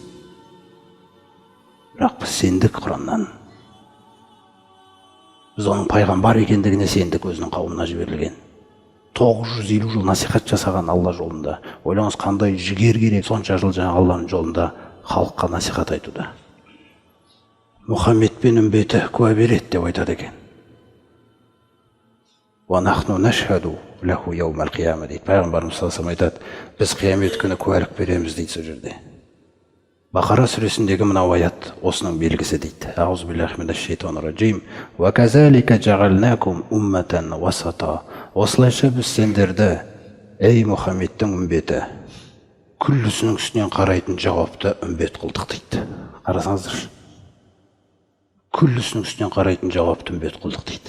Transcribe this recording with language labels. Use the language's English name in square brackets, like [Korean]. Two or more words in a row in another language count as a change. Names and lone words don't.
[Kazakh] Бірақ біз сендік Құраннан. Біз оның пайғамбар екендігіне сендік, өзінің қауымына жіберілген. 950 жыл насихат жасаған Алла жолында. Ойлаңыз, қандай жігер керек сонша жыл жаңа Алланың жолында халыққа насихат айтуда. Мұхаммед пен үмбеті куә береді деп айтады екен. [Arabic] ونحن نشهد له يوم القيامة дейді. [Kazakh] Пайғамбарымыз [Arabic] صلى الله عليه وسلم [Kazakh] айтады: біз қиямет күні куәлік береміз дейді сол жерде. Бақара сүресіндегі мынау аят осының белгісі дейді. [Arabic] أعوذ بالله من الشيطان الرجيم. وكذلك جعلناكم أمة وسطا. [Kazakh] Осылайша біз сендерді, ей Мұхаммедтің үмбеті, күллісінің үстінен қарайтын жауапты үмбет қылдық дейді. Қарасаңыздар. Күллісінің үстінен қарайтын жауапты үмбет қылдық дейді.